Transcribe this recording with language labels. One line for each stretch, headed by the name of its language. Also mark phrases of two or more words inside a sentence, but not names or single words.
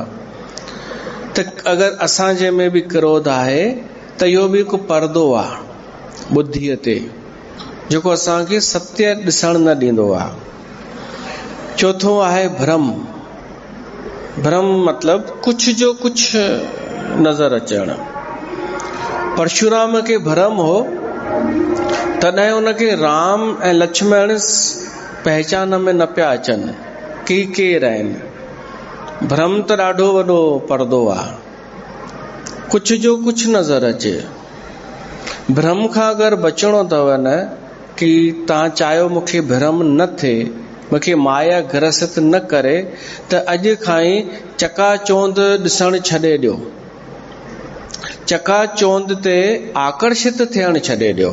Sindhi: त अगरि असांजे में बि क्रोध आहे त इहो बि हिकु पर्दो आहे बुद्धीअ ते, जेको असांखे सत्य ॾिसण न ॾींदो आहे। चौथों आहे भ्रम। भ्रम मतिलबु कुझु जो कुझु नज़र अचणु। परशुराम खे भ्रम हो, तॾहिं उनखे राम ऐं लक्ष्मण पहचान में न पिया अचनि कि केरु आहिनि। भ्रम त ॾाढो वॾो पर्दो आहे, कुझु जो कुझु नज़र अचे। भ्रम खां अगरि बचणो अथव न, कि तव्हां चाहियो मूंखे भ्रम न थिए, मूंखे माया ग्रसित न करे, त अॼु खां ई चकाचौंध ॾिसणु छॾे ॾियो, चकाचौंध ते आकर्षित थियणु छॾे ॾियो।